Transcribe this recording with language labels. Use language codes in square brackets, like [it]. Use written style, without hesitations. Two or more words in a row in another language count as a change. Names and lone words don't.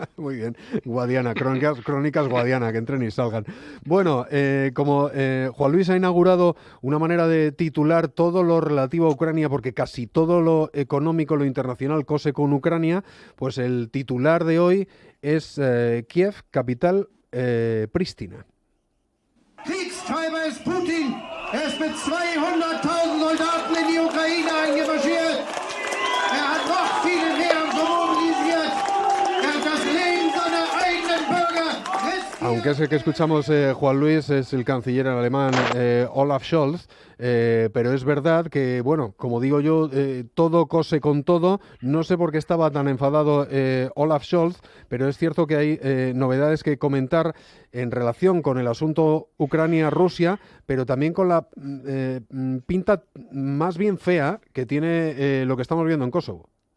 [es] Muy bien, Guadiana, crónicas Guadiana, que entren y salgan. Bueno, como Juan Luis ha inaugurado una manera de titular todo lo relativo a Ucrania, porque casi todo lo económico, lo internacional, cose con Ucrania, pues el titular de hoy es Kiev, capital, Pristina. [de] Kriegstreiber ist Putin. Ist mit 200.000 Soldaten in die Ukraine eingemarschiert. Hat noch viele mehr mobilisiert. Hat das Leben seiner eigenen Bürger riskiert. [es] Aunque ese que escuchamos, Juan Luis, es el canciller alemán Olaf Scholz, pero es verdad que, bueno, como digo yo, todo cose con todo. No sé por qué estaba tan enfadado Olaf Scholz, pero es cierto que hay novedades que comentar en relación con el asunto Ucrania-Rusia, pero también con la pinta más bien fea que tiene lo que estamos viendo en Kosovo.